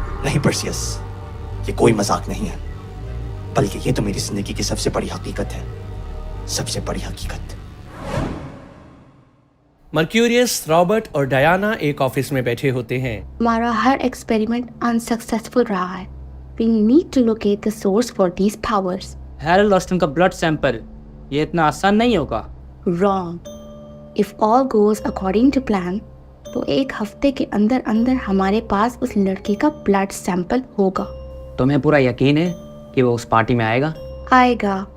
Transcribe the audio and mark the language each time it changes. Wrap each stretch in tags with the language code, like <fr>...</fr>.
<hi>नहीं पर्सियस, ये कोई मजाक नहीं है, बल्कि ये तो मेरी जिंदगी की सबसे बड़ी हकीकत है, सबसे बड़ी हकीकत। मर्क्यूरियस, रॉबर्ट और डायना एक ऑफिस में बैठे होते हैं। हमारा हर एक्सपेरिमेंट अनसक्सेसफुल रहा है।</hi> <en>We need to locate the source for these powers.</en> <hi>Harald Austin का ब्लड सैंपल, ये इतना आसान नहीं होगा।</hi> <en>Wrong. If all goes according to plan,</en> <hi>तो एक हफ्ते के अंदर अंदर हमारे पास उस लड़के का ब्लड सैंपल होगा। तुम्हें पूरा यकीन है कि वो उस पार्टी में आएगा? आएगा।</hi>